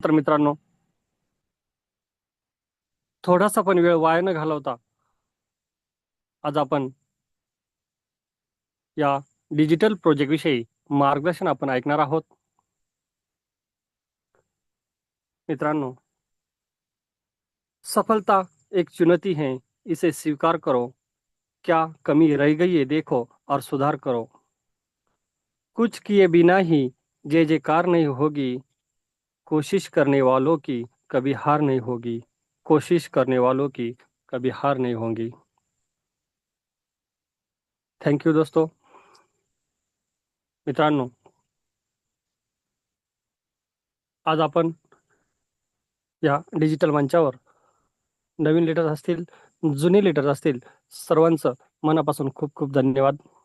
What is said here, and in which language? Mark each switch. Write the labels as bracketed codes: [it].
[mr] तर मित्रांनो, थोडासा पण वेळ वाया न घालवता आज आपण या डिजिटल प्रोजेक्ट विषयी मार्गदर्शन आपण ऐकणार आहोत. मित्रांनो, [hi] सफलता एक चुनौती है, इसे स्वीकार करो. क्या कमी रह गई है देखो और सुधार करो. कुछ किए बिना ही जय जयकार नहीं होगी. कोशिश करने वालों की कभी हार नहीं होगी. कोशिश करने वालों की कभी हार नहीं होगी. [en] thank you [hi] दोस्तों. [mr] मित्रांनो, आज आपण या डिजिटल मंचावर नवीन लीडर्स असतील, जुने लीडर्स असतील, सर्वांचं मनापासून खूप खूप धन्यवाद.